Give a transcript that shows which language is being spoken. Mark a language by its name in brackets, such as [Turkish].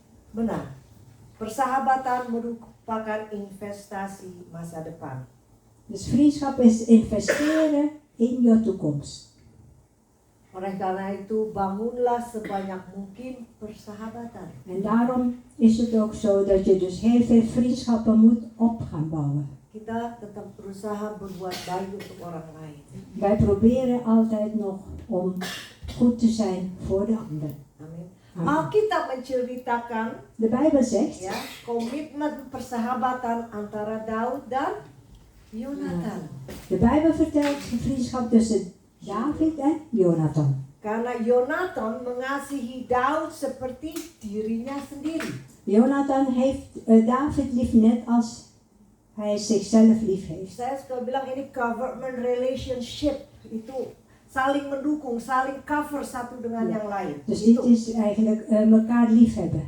[Indonesian] Benar. Persahabatan merupakan investasi masa depan. [Dutch] Dus vriendschap is investeren in je toekomst. [Indonesian] Oleh karena itu, bangunlah sebanyak mungkin persahabatan. [Dutch] En daarom is het ook zo dat je dus heel veel vriendschappen moet op gaan bouwen. [Indonesian] Kita tetap berusaha berbuat baik untuk orang lain. [Dutch] Wij proberen altijd nog om goed te zijn voor de ander. [Indonesian] Amin. Alkitab menceritakan [Dutch] De Bijbel zegt, [Indonesian] ya komitmen persahabatan antara Daud dan Yonatan. [Dutch] de Bijbel vertelt de vriendschap tussen David en Jonathan. [Indonesian] Karena Yonatan mengasihi Daud seperti dirinya sendiri. [Dutch] Jonathan heeft David lief net als hij zichzelf lief heeft. [Indonesian] Saya suka bilang ini government relationship, itu saling mendukung, saling cover satu dengan yang lain. [Dutch] Dus dit [Indonesian] Itu. [Dutch] is eigenlijk elkaar lief hebben.